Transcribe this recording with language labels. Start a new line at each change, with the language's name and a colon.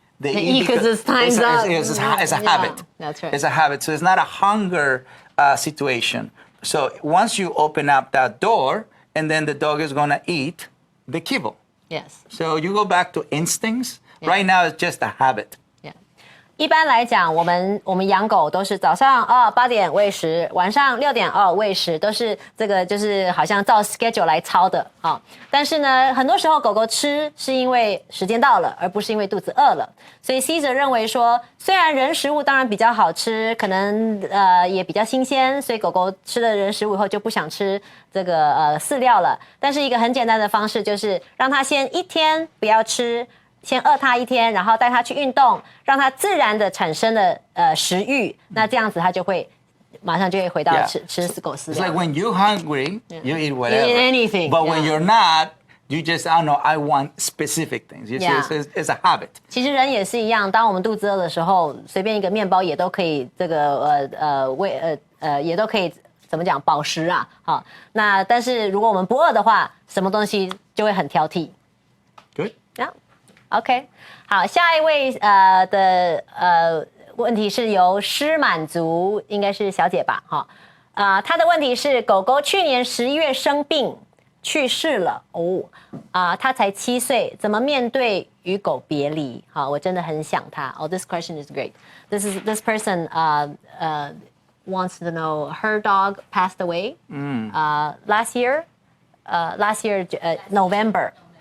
English: They eat because it's time's up. It's a habit. That's right. It's a habit. So it's not a hunger situation. So once you open up that door, and then the dog is going to eat the kibble. Yes. So you go back to instincts. Yeah. Right now, it's just a habit.
Chinese: 一般来讲，我们养狗都是早上8点喂食，晚上6点喂食，都是这个就是好像照 schedule 来操的但是呢，很多时候狗狗吃是因为时间到了，而不是因为肚子饿了。所以 Caesar 认为说，虽然人食物当然比较好吃，可能也比较新鲜，所以狗狗吃了人食物以后就不想吃这个饲料了。但是一个很简单的方式就是让它先1天不要吃。先饿它1天，然后带它去运动，让它自然的产生了食欲，那这样子它就会马上就会回到吃狗饲料。
English: It's like when you're hungry, you eat whatever. You eat anything. But when you're not, you just, I don't know, I want specific things. It's a habit.
Chinese: 其实人也是一样，当我们肚子饿的时候，随便一个面包也都可以这个也都可以怎么讲饱食啊。好，那但是如果我们不饿的话，什么东西就会很挑剔。
English: Good.
Chinese: OK， 好，下一位的问题是由施满足，应该是小姐吧？她的问题是狗狗去年11月生病去世了她才7岁，怎么面对与狗别离？我真的很想她。
English: This question is great. This person wants to know her dog passed away last year November.